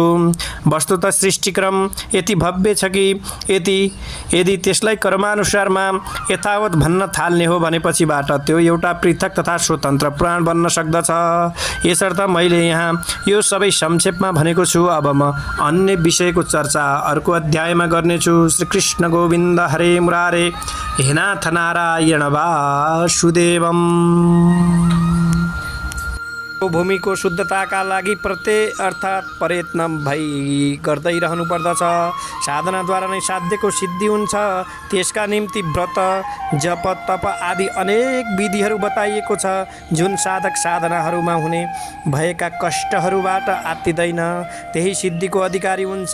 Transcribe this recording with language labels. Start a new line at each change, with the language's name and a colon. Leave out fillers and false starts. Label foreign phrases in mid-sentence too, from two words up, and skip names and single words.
Nepali: वस्तुतः सृष्टिक्रम यति भव्य छ कि यदि त्यसलाई कर्मानुसारमा यथावत भन्न थाल्ने हो भनेपछिबाट त्यो एउटा पृथक तथा स्वतन्त्र पुराण बन्न सक्दछ। यसर्थ मैले यहाँ यो सबै संक्षेपमा भनेको छु। अब म अन्य विषयको चर्चा अर्को अध्यायमा गर्नेछु।
Sanskrit: श्री कृष्ण गोविन्द हरे मुरारे, हे नाथ नारायण वासुदेवम्।
Nepali: भूमिको शुद्धताका लागि प्रत्यय अर्थात् प्रयत्न गर्दै रहनु पर्दछ। साधनाद्वारा नै साध्यको सिद्धि हुन्छ। त्यसका निम्ति व्रत जप तप आदि अनेक विधिहरू बताइएको छ, जुन साधक साधनाहरूमा हुने भएका कष्टहरूबाट आत्तिदैन, त्यही सिद्धिको अधिकारी हुन्छ।